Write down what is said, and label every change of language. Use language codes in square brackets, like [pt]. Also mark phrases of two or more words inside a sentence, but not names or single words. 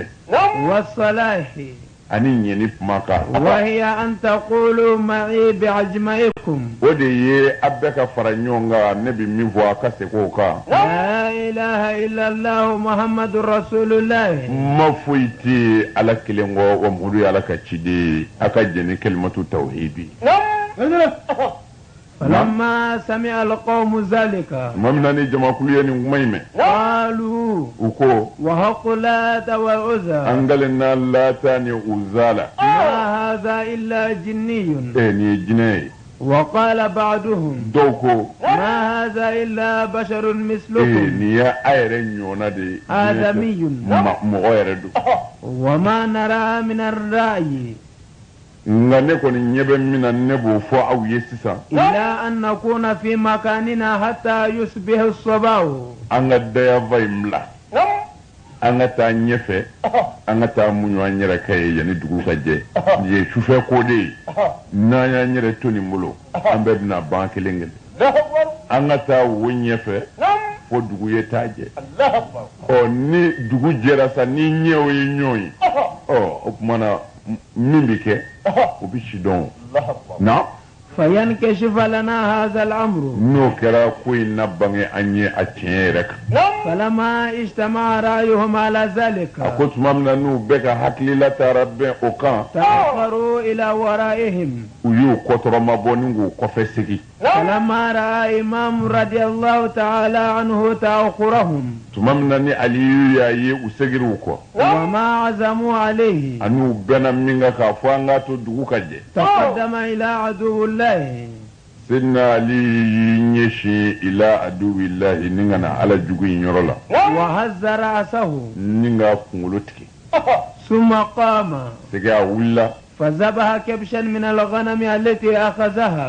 [ar] والصلاح [bm] ani ɲɛni kumakan [ar] وهي أن تقولوا معي بعجمائكم [bm] o de ye a bɛɛ ka fara ɲɔgɔn kan ne bɛ min fɔ a ka segin o kan [ar] لا إله إلا الله محمد رسول الله [bm] ma foyi tɛ ala kelen kɔ wa muhamadu ye ala ka ciden ye a ka jɛn ni [ar] كلمة التوحيد فلما سمع القوم ذلك [bm] tuma min na ni jamakulu ye nin kuma in mɛn [ar] قالوا [bm] u ko [ar] وحق لات وعزى [bm] an galen na lata ni uzala [ar] ما هذا إلا جني [bm] nin ye jinɛ ye [ar] وقال بعضهم [bm] dɔw ko [ar] ما هذا إلا بشر مثلكم [bm] nin ye a yɛrɛ ɲɔgɔnna de ye [ar] آدمي [bm] mɔgɔ yɛrɛ don [ar] وما نرى من الرأي [bm] nka ne kɔni ɲɛ bɛ min na ne b'o fɔ aw ye sisan [ar] إلا أن نكون في مكاننا حتى يصبح الصباح [bm] an ka dayava in bila an ka taa ɲɛfɛ an ka taa muɲu an yɛrɛ ka ye yanni dugu ka jɛ nin ye sufɛ ko de ye n'an y'an yɛrɛ to nin bolo an bɛɛ bɛna ban kelen kelen an ka taa wo ɲɛfɛ fo dugu ye t'a jɛ ni dugu jɛra sa ni ɲɛw ye ɲɔgɔn ye o tuma na min bɛ kɛ o bɛ si dɔn na [ar] فينكشف لنا هذا الأمر [bm] n'o kɛra ko in na bange an ye a tiɲɛ yɛrɛ kan [ar] فلما اجتمع رأيهم على a ذلك [bm] ko tuma min na n'u bɛɛ ka hakilila taara bɛn o kan [ar] تأخروا إلى ورائهم [bm] u y'u kɔtɔrɔma bɔ ni k'u kɔfɛ segi [ar] فلما رأى إمام رضي الله تعالى عنه تأخرهم [bm] tuma min na ni aliyu y'a ye u segir'u kɔ [ar] وما عزموا عليه [bm] ani u bɛnna min kan k'a fɔ an k'a to dugu ka jɛ [ar] تقدم إلى عدو الله [bm] sidina ali y'i ɲɛsin [ar] إلى عدو الله [bm] ni ka na ala jugu in yɔrɔ la [ar] وهز رأسه [bm] ni ka kunkolo tigɛ [ar] ثم قام [bm] sɛgɛ a wulila [ar] فذبح كبشا من الغنم التي أخذها